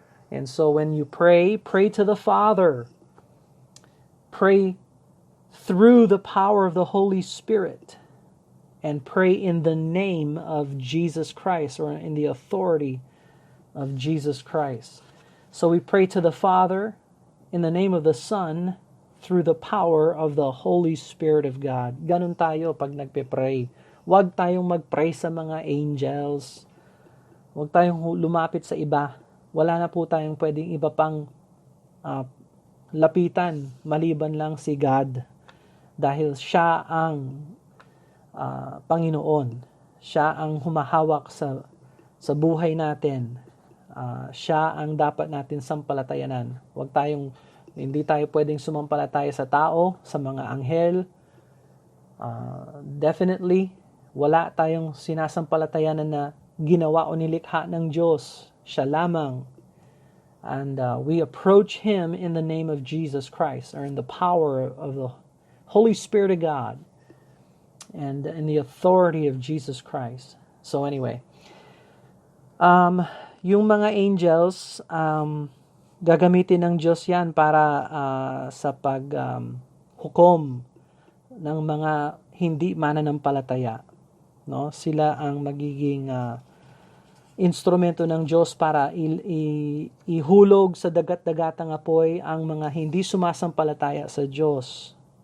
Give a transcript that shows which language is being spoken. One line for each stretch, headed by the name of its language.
English: And so when you pray to the Father. Pray through the power of the Holy Spirit. And pray in the name of Jesus Christ, or in the authority of Jesus Christ. So we pray to the Father in the name of the Son, through the power of the Holy Spirit of God.
Filipino: Ganun tayo pag nagpe-pray. Huwag tayong mag-pray sa mga angels. Huwag tayong lumapit sa iba. Wala na po tayong pwedeng iba pang lapitan, maliban lang si God. Dahil siya ang Panginoon. Siya ang humahawak sa buhay natin. Siya ang dapat natin sampalatayanan. Hindi tayo pwedeng sumampalataya sa tao, sa mga anghel. Definitely, wala tayong sinasampalatayanan na ginawa o nilikha ng Diyos. Siya lamang.
English: And we approach Him in the name of Jesus Christ, or in the power of the Holy Spirit of God, and in the authority of Jesus Christ. So anyway,
Filipino: yung mga angels, gagamitin ng Diyos yan para sa paghukom ng mga hindi mananampalataya. No? Sila ang magiging instrumento ng Diyos para ihulog sa dagat-dagatang apoy ang mga hindi sumasampalataya sa Diyos.